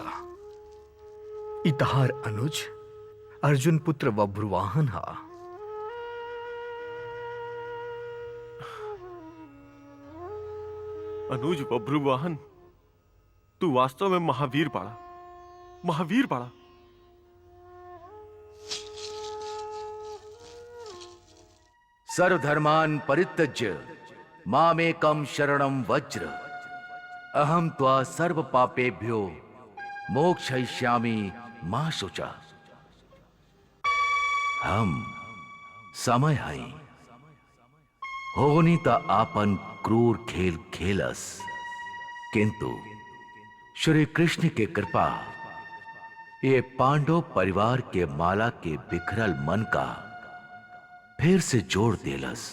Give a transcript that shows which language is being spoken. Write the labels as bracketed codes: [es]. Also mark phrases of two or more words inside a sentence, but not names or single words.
[bho] इतहार अनुज अर्जुन पुत्र बभ्रुवाहन हा। अनुज बभ्रुवाहन, तू वास्तव में महावीर पाड़ा, महावीर पाड़ा। [sa] सर्वधर्मान् परित्यज्य मामेकं शरणं वज्र अहम त्वा सर्व पापेभ्यो मोक्षयिष्यामि मा शुचा। [bho] हम समय हई होनी त आपन क्रूर खेल खेलस, किंतु श्री कृष्ण के कृपा ये पांडव परिवार के माला के बिखरल मन का फिर से जोड़ देलस।